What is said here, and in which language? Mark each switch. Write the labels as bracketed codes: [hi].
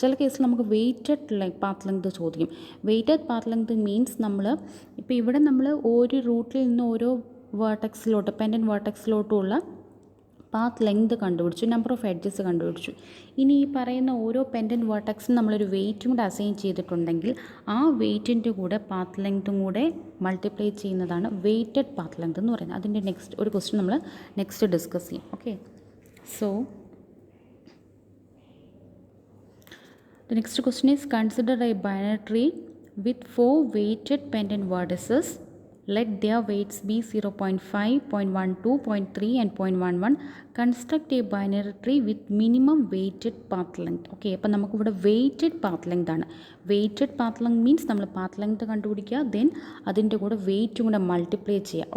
[ml] ചില കേസിൽ നമുക്ക് വെയ്റ്റഡ് പാത്ത് ലെങ്ത് ചോദിക്കും. വെയ്റ്റഡ് പാത്ത് ലെങ്ത് മീൻസ് നമ്മൾ ഇപ്പോൾ ഇവിടെ നമ്മൾ ഒരു റൂട്ടിൽ നിന്ന് ഓരോ വേർട്ടെക്സിലോട്ട് പെൻഡൻറ്റ് വേർട്ടെക്സിലോട്ടുള്ള പാത്ത് ലെങ്ത് കണ്ടുപിടിച്ചു, നമ്പർ ഓഫ് എഡ്ജസ് കണ്ടുപിടിച്ചു. ഇനി ഈ പറയുന്ന ഓരോ പെൻഡൻറ്റ് വേർട്ടെക്സിനും നമ്മളൊരു വെയ്റ്റും കൂടെ അസൈൻ ചെയ്തിട്ടുണ്ടെങ്കിൽ ആ വെയ്റ്റിൻ്റെ കൂടെ പാത്ത് ലെങ്ത്തും കൂടെ മൾട്ടിപ്ലൈ ചെയ്യുന്നതാണ് വെയ്റ്റഡ് പാത്ത് ലെങ്ത് എന്ന് പറയുന്നത്. അതിൻ്റെ നെക്സ്റ്റ് ഒരു ക്വസ്റ്റ്യൻ നമ്മൾ നെക്സ്റ്റ് ഡിസ്കസ് ചെയ്യും. Okay. So [en] the next question is consider a binary tree with 4 weighted pendant vertices let their weights be 0.5, 0.12, 0.3 and 0.11. Construct a binary tree with minimum weighted path length. [ml] Okay, അപ്പം നമുക്കിവിടെ weighted path length ആണ്. Weighted path length means നമ്മൾ path length കണ്ടുപിടിക്കുക, then അതിൻ്റെ കൂടെ വെയ്റ്റും കൂടെ multiply ചെയ്യുക.